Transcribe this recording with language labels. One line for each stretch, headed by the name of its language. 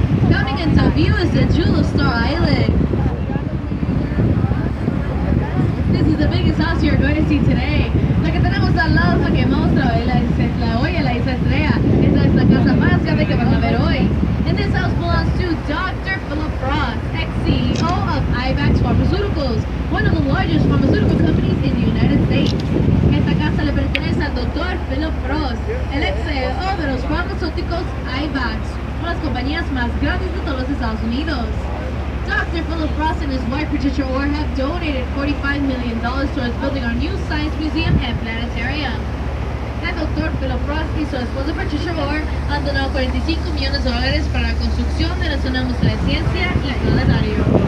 English: Coming into view is the Jewel of Star Island. This is the biggest house you're going to see today.
Spanish: La que tenemos al lado es la que muestra la olla, la isla estrella. Esta es la casa más grande que van a ver hoy.
English: And this house belongs to Dr. Philip Frost, ex-CEO of IVAX Pharmaceuticals, one of the largest pharmaceutical companies in the United States.
Spanish: Esta casa le pertenece al Dr. Philip Frost, el ex-CEO de los farmacéuticos IVAX, una de las compañías más grandes de todos los Estados Unidos.
English: Dr. Philip Frost and his wife Patricia Orr have donated $45 million towards building our new science museum and planetarium.
Spanish: El Dr. Philip Frost y su esposa Patricia Orr han donado $45 millones para la construcción de la zona museo de ciencia y planetario.